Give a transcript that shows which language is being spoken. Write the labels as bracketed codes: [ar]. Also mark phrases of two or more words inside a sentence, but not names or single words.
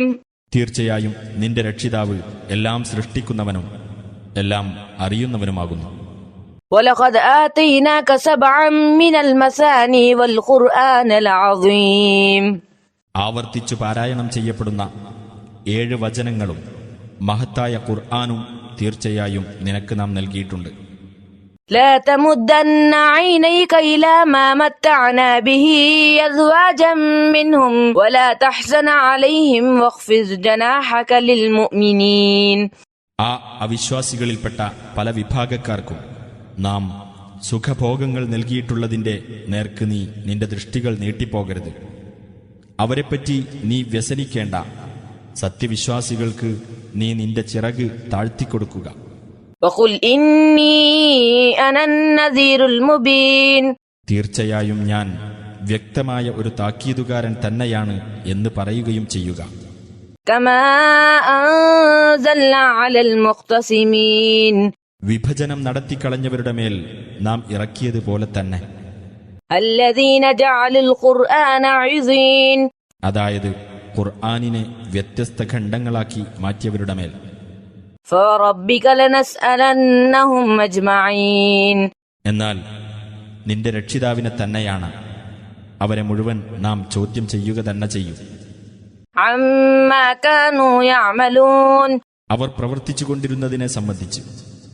[ml] തീർച്ചയായും നിന്റെ രക്ഷിതാവ് എല്ലാം സൃഷ്ടിക്കുന്നവനും എല്ലാം അറിയുന്നവനുമാകുന്നു. [ar] ولقد آتيناك سبعا من المثاني والقرآن العظيم. [ml] ആവർത്തിച്ചു പാരായണം ചെയ്യപ്പെടുന്ന 7 വചനങ്ങളും മഹത്തായ ഖുർആനും തീർച്ചയായും നിനക്ക് നാം നൽകിയിട്ടുണ്ട്. [ar] لا تمدن عينيك إلى ما متعنا به أزواجا منهم ولا تحزن عليهم واخفض جناحك للمؤمنين. [ml] ആ അവിശ്വാസികളിൽപ്പെട്ട പല വിഭാഗക്കാർക്കും നാം സുഖഭോഗങ്ങൾ നൽകിയിട്ടുള്ളതിന്റെ നേർക്ക് നീ നിന്റെ ദൃഷ്ടികൾ നീട്ടിപ്പോകരുത്. അവരെപ്പറ്റി നീ വ്യസനിക്കേണ്ട. സത്യവിശ്വാസികൾക്ക് നീ നിന്റെ ചിറക് താഴ്ത്തിക്കൊടുക്കുക. [ar] وقل إني أنا النذير المبين. [ml] തീർച്ചയായും ഞാൻ വ്യക്തമായ ഒരു താക്കീതുകാരൻ തന്നെയാണ് എന്ന് പറയുകയും ചെയ്യുക. [ar] كما أنزلنا على المقتسمين. [ml] വിഭജനം നടത്തിക്കളഞ്ഞവരുടെ മേൽ നാം ഇറക്കിയതുപോലെ തന്നെ. [ar] الذين جعلوا القرآن عضين. [ml] അതായത് ഖുർആനിനെ വ്യത്യസ്ത ഖണ്ഡങ്ങളാക്കി മാറ്റിയവരുടെ മേൽ. [ar] فوربك لنسألنهم أجمعين. [ml] എന്നാൽ നിന്റെ രക്ഷിതാവിനെ തന്നെയാണ് അവരെ മുഴുവൻ നാം ചോദ്യം ചെയ്യുക തന്നെ ചെയ്യും. [ar] عما كانوا يعملون. [ml] അവർ പ്രവർത്തിച്ചുകൊണ്ടിരുന്നതിനെ സംബന്ധിച്ച്.